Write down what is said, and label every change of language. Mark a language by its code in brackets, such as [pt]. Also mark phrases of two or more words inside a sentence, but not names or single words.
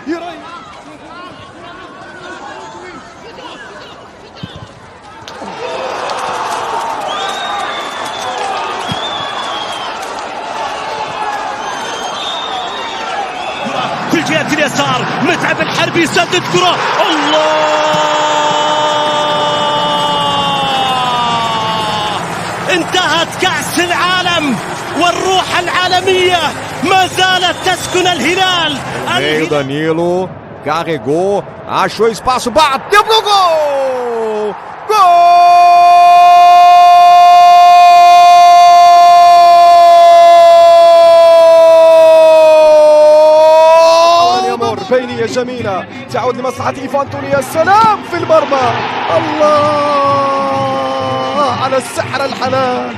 [ar] في الجهة اليسار متعب الحربي يسدد كرة. الله انتهت كأس العالم والروح العالمية ما زالت تسكن الهلال. [pt] Meio Danilo, carregou, achou espaço, bateu pro gol! [ar] جول! بينية جميلة تعود لمصلحة إيفان توني. يا سلام في المرمى. الله على السحر الحلال.